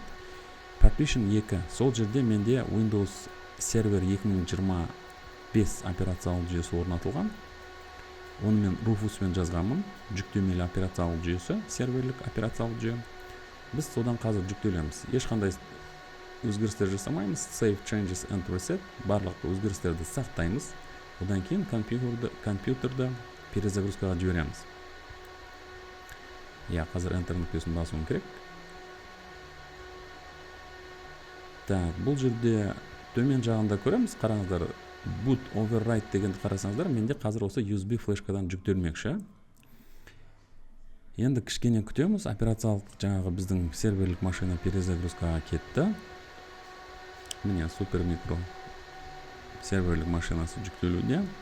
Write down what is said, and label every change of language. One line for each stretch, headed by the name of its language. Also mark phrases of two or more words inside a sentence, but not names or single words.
Kazakh: Partition 2. Сол жерде менде Windows Server 2025 операциялық жүйесі орнатылған. Оны мен Rufus'пен жазғанмын. Жүктемелі операциялық жүйесі, серверлік операциялық жүйе. Біз содан қазір жүктелеміз. Ешқандай өзгерістер жасамаймыз.
English: Save changes and reset.
Kazakh: Барлық өзгерістерді сақтаймыз. Одан кейін компьютерді перезагрузкаға жібереміз. Қазір Enter нүктесін басуым керек. Бұл жерде төмен жағында көреміз. Қараңыздар,
English: boot override
Kazakh: дегенді қарасаңыздар, менде қазір осы USB флешкадан жүктелмекші. Енді кішкене күтеміз. Операциялық жаңағы біздің серверлік машина перезагрузкаға кетті. Міне супер микро серверлік машинасы жүктелуде.